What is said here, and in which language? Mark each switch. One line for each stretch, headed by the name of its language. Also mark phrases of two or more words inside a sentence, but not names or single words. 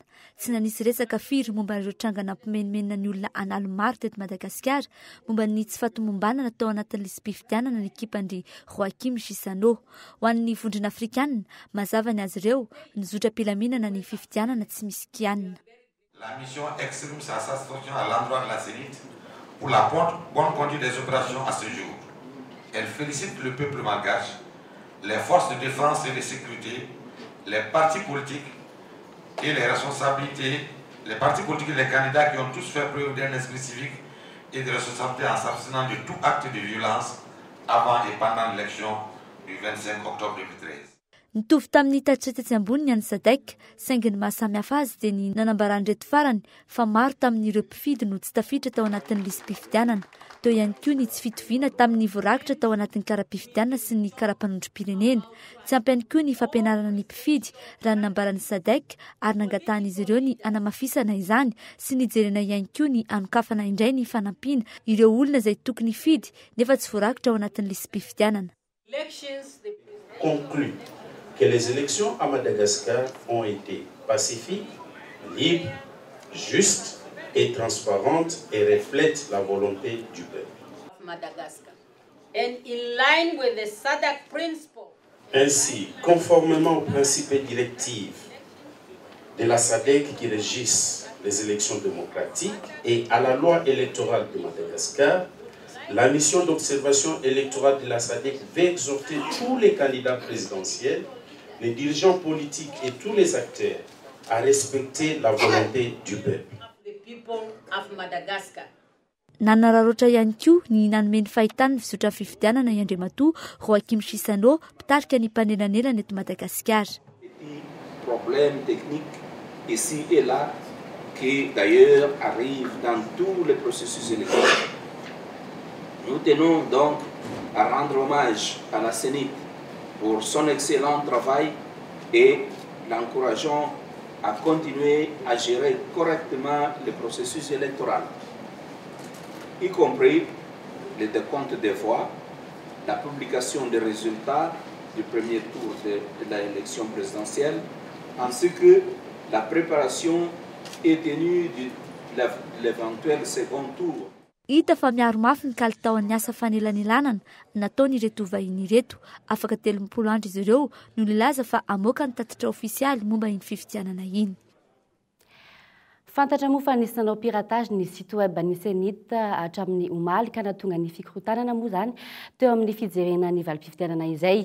Malagasy: Tsy nanisy resaka firy momba ireo tranga nampimenomenona ny olona analo maro teto Madagasikara momba ny tsy fatomombanana tao anatin'ny lisy mpifidianana ny ekipandry Joachim Chissano. Ho an'ny vondrona afrikanina mazava ny azy ireo nizotra mpilaminana ny fifidianana tsy misy kianina.
French: La mission exprime sa satisfaction à l'endroit de la CENIT pour la bonne conduite des opérations à ce jour. Elle félicite le peuple malgache, les forces de défense et de sécurité, les partis politiques et les responsabilités, les partis politiques et les candidats qui ont tous fait preuve d'un esprit civique et de responsabilité en s'abstenant de tout acte de violence avant et pendant l'élection du 25 octobre 2013.
Malagasy: Nitovy tamin'ny tatitra tetsy ambony ny any SADC, saingy ny mahasamihafa azy dia ny nanambarandreto farany fa maro tamin'ireo mpifidy no tsy tafiditra tao anatin'ny lisy mpifidianana. Teo ihany koa ny tsy fitoviana tamin'ny voarakitra tao anatin'ny kara-mpifidianana sy ny kara-mpanondrom-pirenena. Tsy ampy ihany koa ny fampianarana ny mpifidy raha ny nambaran'ny SADC ary nangatahan'izy ireo ny anamafisana izany sy ny jerena ihany koa ny anokafana indray ny fanampiana ireo olona izay tokony hifidy nefa tsy voarakitra ao anatin'ny lisy mpifidianana.
French: Conclut que les élections à Madagascar ont été pacifiques, libres, justes et transparentes et reflètent la volonté du peuple. Madagascar.
English: And in line with the SADC principle.
French: Ainsi, conformément aux principes et directives de la SADC qui régissent les élections démocratiques et à la loi électorale de Madagascar, la mission d'observation électorale de la SADC veut exhorter tous les candidats présidentiels, les dirigeants politiques et tous les acteurs à respecter la volonté du peuple.
English: The people of Madagascar.
Malagasy: Nanararoatra ihany koa ny nanomeny fahitana ny fizotra fifidianana i Andriamatoa Joachim Chissano mpitarika ny mpanelanelana eto Madagasikara.
French: Problèmes techniques ici et là qui d'ailleurs arrivent dans tous les processus électoraux. Nous tenons donc à rendre hommage à la CENIT pour son excellent travail et l'encourageons à continuer à gérer correctement le processus électoral, y compris le décompte des voix, la publication des résultats du premier tour de l'élection présidentielle, ainsi que la préparation et tenue de l'éventuel second tour.
Malagasy: Hita fa miaro mafy ny kalitaon'ny asa fanelanelanana nataon'ireto vahiny ireto. Afaka 30 andro izy ireo no nilaza fa amoaka ny tatitra ofisialy momba iny fifidianana iny. Fantatra moa fa nisy nanao piratage ny
French: site web
Malagasy: ny CENIT hatramin'ny omaly ka natonga ny fikorotanana moa zany teo amin'ny fijerena ny valim-pifidianana izay.